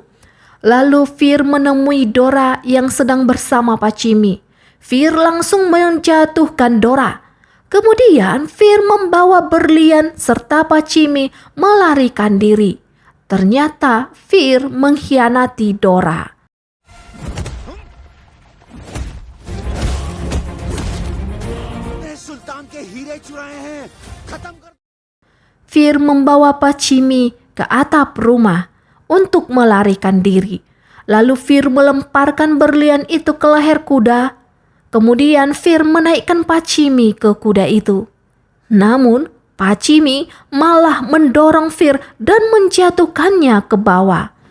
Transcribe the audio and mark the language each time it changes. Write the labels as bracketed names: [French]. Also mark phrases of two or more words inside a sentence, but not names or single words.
[Indonesian] Lalu Fir menemui Dora yang sedang bersama Pacimi. Fir langsung menjatuhkan Dora. Kemudian Fir membawa berlian serta Pacimi melarikan diri. Ternyata Fir mengkhianati Dora. [Hindi] सुल्तान के हीरे चुराए हैं, खत्म कर। [Indonesian] Fir membawa Pacimi ke atap rumah untuk melarikan diri. Lalu Fir melemparkan berlian itu ke leher kuda. Kemudian Fir menaikkan Pacimi ke kuda itu. Namun Pacimi malah mendorong Fir dan menjatuhkannya ke bawah.